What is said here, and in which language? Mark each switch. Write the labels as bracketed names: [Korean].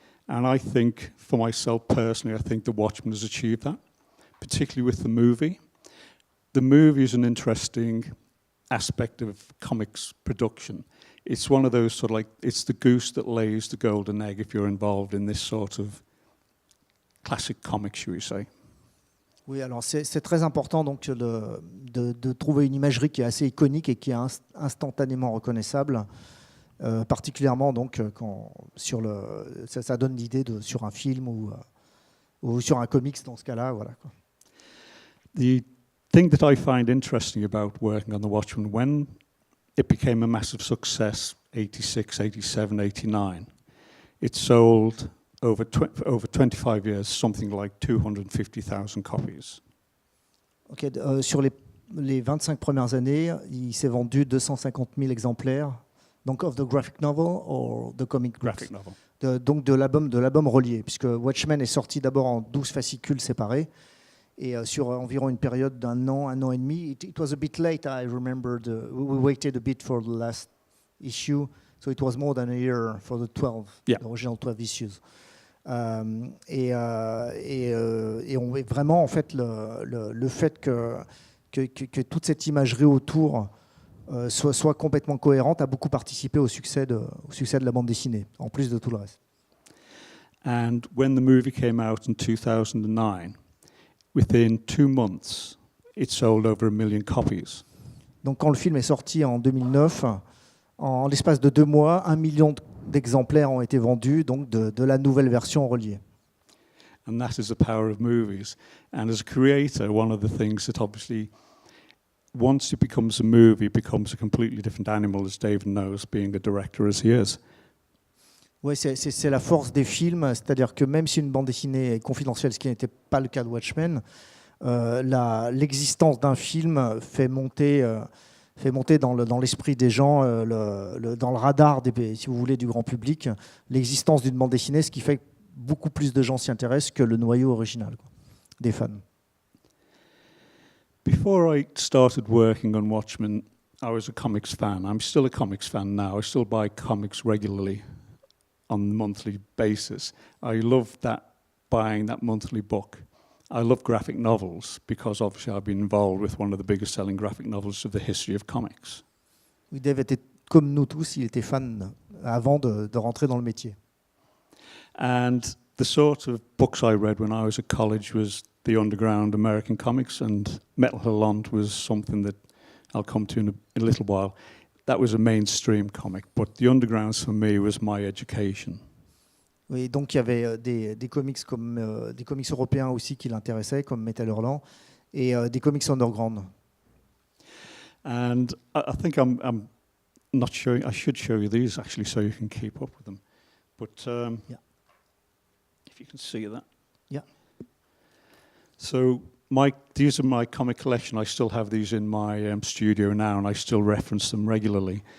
[English] And I think, for myself personally, I think The Watchmen has achieved that, particularly with the movie. The movie is an interesting aspect of comics production. It's one of those sort of like, it's the goose that lays the golden egg if you're involved in this sort of classic comic, should we say. [French] Oui, alors c'est très important donc de trouver une imagerie qui est assez iconique et qui est instantanément reconnaissable, particulièrement donc quand ça donne l'idée sur un film ou sur un comics dans ce cas-là, voilà quoi. [English] The thing that I find interesting about working on The Watchmen, when it became a massive success, 86, 87, 89, it sold over 25 years, something like 250,000 copies. [French] Okay, sur les 25 premières années, il s'est vendu 250 000 exemplaires, donc [English] of the graphic novel or the comic books. Graphic novel. [French] Donc de l'album relié, puisque Watchmen est sorti d'abord en 12 fascicules séparés, et sur environ une période d'un an et demi. [English] It was a bit late, I remember. We waited a bit for the last issue, so it was more than a year for the 12, the original 12 issues. [French] Et on est vraiment, en fait, le fait que toute cette imagerie autour soit complètement cohérente a beaucoup participé au succès de la bande dessinée, en plus de tout le reste. [English] And when the movie came out in 2009, within 2 months, it sold over 1 million copies. [French] Donc quand le film est sorti en 2009, en l'espace de 2 mois, 1 million d'exemplaires ont été vendus, donc de la nouvelle version reliée. [English] And that is the power of movies. And as a creator, one of the things that obviously, once it becomes a movie, it becomes a completely different animal, as David knows, being a director as he is. [French] Oui, c'est la force des films, c'est-à-dire que même si une bande dessinée est confidentielle, ce qui n'était pas le cas de Watchmen, l'existence d'un film fait monter dans l'esprit des gens, dans le radar, si vous voulez, du grand public, l'existence d'une bande dessinée, ce qui fait que beaucoup plus de gens s'y intéressent que le noyau original, quoi, des fans. [English] Before I started working on Watchmen, I was a comics fan. I'm still a comics fan now. I still buy comics regularly on a monthly basis. I love buying that monthly book. I love graphic novels because obviously I've been involved with one of the biggest selling graphic novels of the history of comics. [French] Oui, Dave était comme nous tous, il était fan avant de rentrer dans le métier. [English] And the sort of books I read when I was at college was the underground American comics, and Metal Holland was something that I'll come to in a little while. That was a mainstream comic, but the undergrounds for me was my education. [French] Oui, donc il y avait des comics comme des comics européens aussi qui l'intéressaient, comme Metal Hurlant, et des comics underground. [English] And I think I'm not showing. I should show you these actually, so you can keep up with them. But Yeah. if you can see that. Yeah. So these are my comic collection. I still have these in my studio now, and I still reference them regularly.